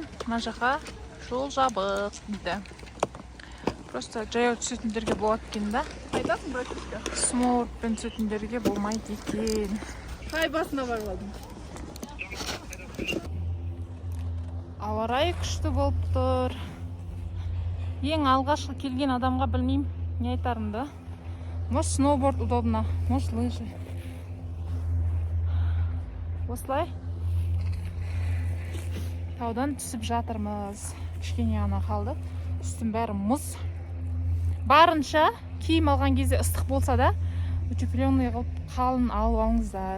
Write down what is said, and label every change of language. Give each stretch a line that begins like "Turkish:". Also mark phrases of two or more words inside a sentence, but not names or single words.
Kazakh: Мына жаққа жол жабық дейді. Просто жаяу түсетіндерге болады екен да. Қайдасың, братишка? Сноубордпен түсетіндерге болмайды екен. Қай басына бар қалдың? Ауа райы күшті болып тұр. Ең алғашқы келген адамға білмеймін не айтарымды.
Russian: Может, сноуборд удобно, может, лыжи.
Kazakh: Осылай таудан түсіп жатырмыз. Кішкене ғана қалды. Үстім бәрі мұз. Барынша киім алған кезде ыстық болса да, утепленный қылып қалын алып алыңыздар.